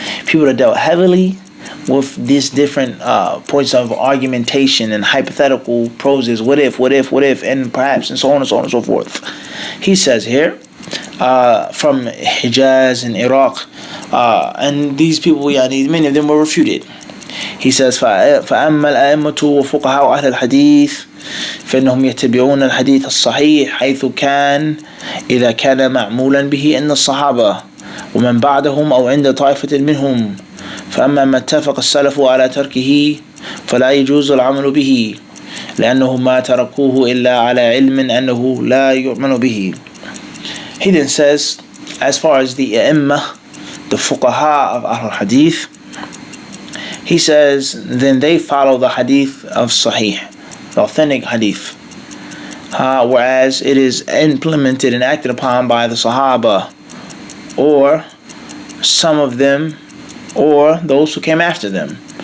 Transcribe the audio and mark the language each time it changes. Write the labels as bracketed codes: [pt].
[en] People that dealt heavily with these different points of argumentation and hypothetical proses, what if, and perhaps, and so on and so on and so forth. He says here, from Hijaz and Iraq, and these people, many of them were refuted. He says, [ar] فأما الأئمة وفقهاء أهل الحديث فإنهم يتبعون الحديث الصحيح حيث كان إذا كان معمولا به عند الصحابة ومن بعدهم أو عند طائفة منهم. فأما ما اتفق السلف على تركه فلا يجوز العمل به لأنه ما تركوه إلا على علم أنه لا يؤمن به. [en] He then says, as far as the A'immah, the Fuqaha of Ahl Hadith, he says, then they follow the Hadith of Sahih, the authentic Hadith, whereas it is implemented and acted upon by the Sahaba, or some of them, or those who came after them.